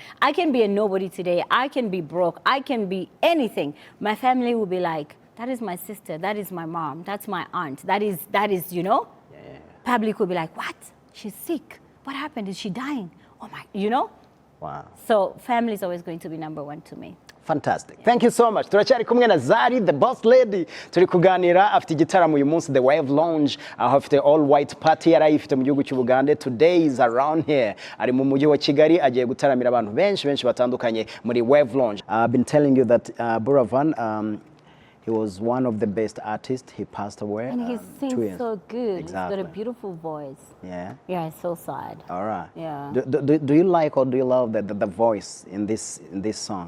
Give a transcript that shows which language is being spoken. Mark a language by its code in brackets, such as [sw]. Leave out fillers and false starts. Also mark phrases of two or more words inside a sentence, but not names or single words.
[en] I can be a nobody today. I can be broke. I can be anything. My family will be like, that is my sister. That is my mom. That's my aunt. That is, you know? Public will be like, what? She's sick. What happened? Is she dying? Oh my, you know? Wow. So family is always going to be number one to me. Fantastic. Thank you so much. [rw] Turacyari kumwe na Zari, [en] the boss lady. [rw] Turi kuganira afite igitaramo uyu munsi The Wave Lounge. Aho afite [en] all white party [rw] yarayifite mu gihugu cy'Ubugande. [en] Today is around here. [rw] Ari mu mujyi wa Kigali agiye gutaramira abantu benshi batandukanye muri Wave Lounge. [en] I've been telling you that Buravan, he was one of the best artists. He passed away. And he sings so good. Exactly. He's got a beautiful voice. Yeah. Yeah, it's so sad. All right. Yeah. Do you like or do you love the voice in this song?